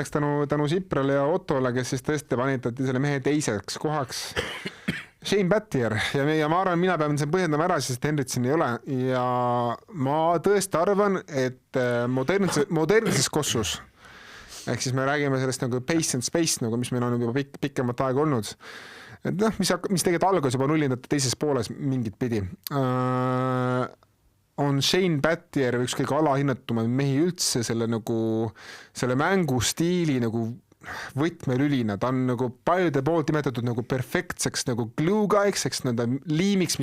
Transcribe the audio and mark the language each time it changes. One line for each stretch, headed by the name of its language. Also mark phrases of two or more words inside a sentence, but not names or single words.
Estonian: tänu Siprale ja Ottole, kes siis tõesti panitati selle mehe teiseks kohaks. Shane Battier ja ma arvan, mina pean sen põhjendama ära, sest Henrit siin ei ole ja ma tõesti arvan, et modernses kossus ehk siis me räägime sellest nagu
English: pace and space,
Estonian: nagu, mis meil on juba pikemat aega olnud. Et mis tegelikult algas juba nullindate teises pooles mingit pidi. On Shane Battier üks kõige alahinnatumad mehi üldse selle mängustiili nagu võtmelülina, ta on nagu paljude poolt nimetatud nagu perfektseks nagu
English: glue guy'ks,
Estonian: eks liimiks,